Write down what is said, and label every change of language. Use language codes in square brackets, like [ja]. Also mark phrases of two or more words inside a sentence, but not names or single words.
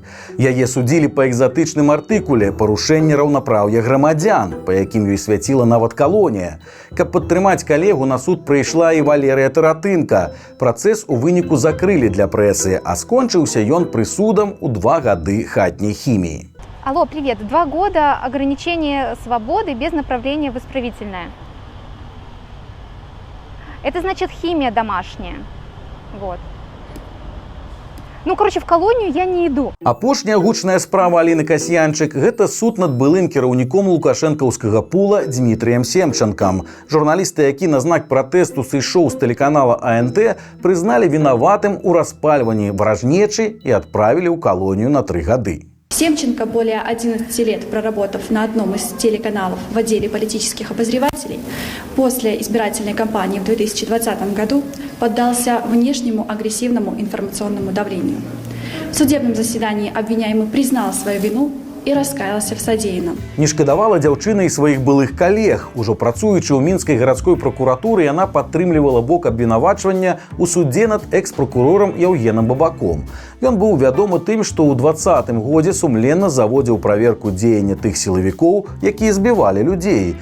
[be] Яе судзілі па экзатычным артыкуле «Парушэнне раўнапраўя грамадзян», па якім ёй свяціла нават калонія. Каб падтрымаць калегу, на суд прыйшла і Валерыя Таратынка. Працэс у выніку закрылі для прэсы, а скончыўся ён прысудам у 2 гады хатняй хіміі. [ru] Алло, привет. 2 года ограничения свободы без направления в исправительное. Это значит химия домашняя. Вот. Ну, короче, в колонию я не иду. [be] Апошняя гучная справа Аліны Касьянчык – гэта суд над былым кіраўніком лукашэнкаўскага пула Дмітрыем Семченкам. Журналісты, які на знак пратэсту сышоў з тэлеканала АНТ, прызналі вінаватым у распальванні варажнечы і адправілі ў калонію на 3 гады. [ru] Семченко, более 11 лет проработав на одном из телеканалов в отделе политических обозревателей, после избирательной кампании в 2020 году поддался внешнему агрессивному информационному давлению. В судебном заседании обвиняемый признал свою вину и раскаялся в содеянном. [be] Не шкадавала дзяўчына і сваіх былых калег. Ужо працуючы ў мінскай гарадской пракуратуры, яна падтрымлівала бок абвінавачвання ў судзе над экс-прокурорам Яўгенам Бабаком. Ён быў вядомы тым, што ў 2020 годзе сумленна заводзіў праверку дзеяння тых сілавікоў, якія збівалі людзей.